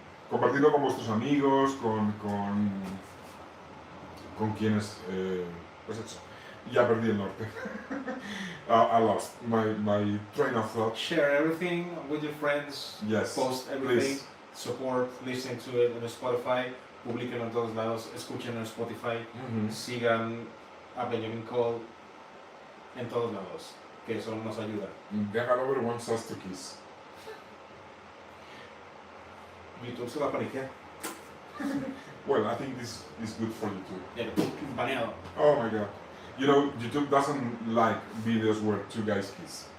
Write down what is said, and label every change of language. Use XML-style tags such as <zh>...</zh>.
<es>Compartidlo con vuestros amigos, con quienes. Pues eso. Ya perdí el norte.</es> <en>I lost my train of thought. Share everything with your friends. Yes. Post everything. Please. Support, listen to it</en> <es>en Spotify. Publiquen en todos lados. Escuchen en Spotify. Sigan a Benjamin Koll en todos lados. Que eso nos ayuda.</es> <en>Gaga Lover wants us to kiss.</en> <es>YouTube se va a paniquear.</es> <en>Well, I think this is good for YouTube.</en> <es>Ya, baneado.</es> <en>Oh my god. You know, YouTube doesn't like videos where two guys kiss.</en>